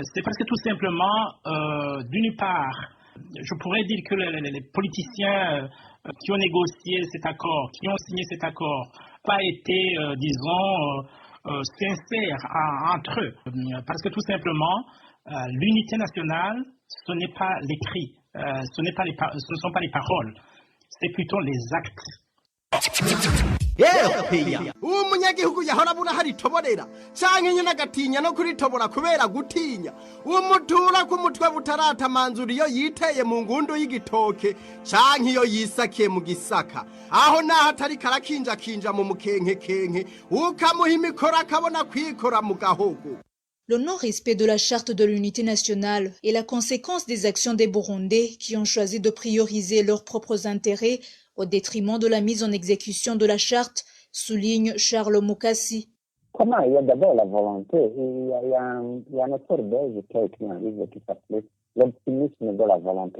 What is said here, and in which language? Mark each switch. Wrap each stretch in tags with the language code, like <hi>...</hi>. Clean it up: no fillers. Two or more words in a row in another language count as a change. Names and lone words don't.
<fr>C'est parce que tout simplement, d'une part, je pourrais dire que les politiciens qui ont négocié cet accord, qui ont signé cet accord, n'ont pas été, sincères entre eux. Parce que tout simplement, l'unité nationale, ce n'est pas l'écrit, ce ne sont pas les paroles, c'est plutôt les actes.</fr> <rn>uwo munyagihugu yahora abura haritoborera canke nyene agatinya no kuritobora kubera gutinya uwo mutura k'umutwe butaratamanzura iyo yiteye mu ngundu y'igitoke canke iyo yisakiye mu gisaka aho naho atari karakinjakinja mu mukenkekenke ukamuha imikoro akabona kwikora mu gahogo.</rn> <fr>Le non-respect de la charte de l'unité nationale est la conséquence des actions des Burundais qui ont choisi de prioriser leurs propres intérêts au détriment de la mise en exécution de la charte, souligne Charles Mukassi. Comment il y a d'abord la volonté, il y a un auteur belge qui a écrit un livre qui s'appelait L'optimisme de la volonté.</fr>